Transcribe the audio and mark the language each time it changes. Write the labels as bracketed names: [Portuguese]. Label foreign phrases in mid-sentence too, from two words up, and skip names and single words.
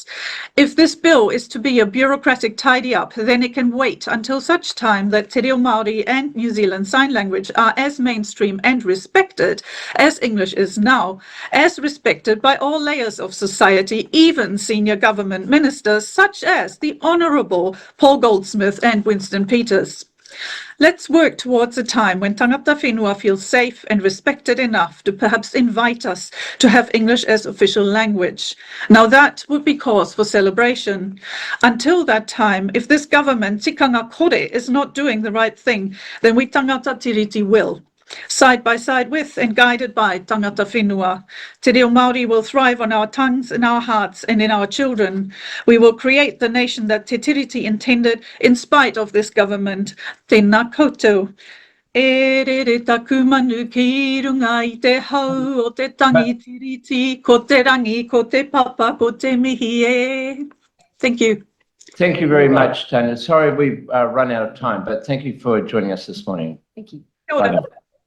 [English] If this bill is to be a bureaucratic tidy-up, then it can wait until such time that Te Reo Māori and New Zealand Sign Language are as mainstream and respected as English is now, as respected by all layers of society, even senior government ministers such as the Honourable Paul Goldsmith and Winston Peters. Let's work towards a time when [Māori] tangata whenua [English] feels safe and respected enough to perhaps invite us to have English as official language. Now that would be cause for celebration. Until that time, if this government, [Māori] tikanga kore, [English] is not doing the right thing, then we [Māori] tangata tiriti [English] will. Side by side with and guided by [Māori] tangata whenua. [English] Te Reo Māori will thrive on our tongues, in our hearts and in our children. We will create the nation that Te Tiriti intended in spite of this government. [Māori] Tēnā koutou. E re re taku manu ki runga I te hau o te tangi tiriti, ko te rangi, ko te papa, ko te mihi e. [English] Thank you. Thank you very much, Tanya. Sorry we've run out of time, but thank you for joining us this morning. Thank you. Bye now.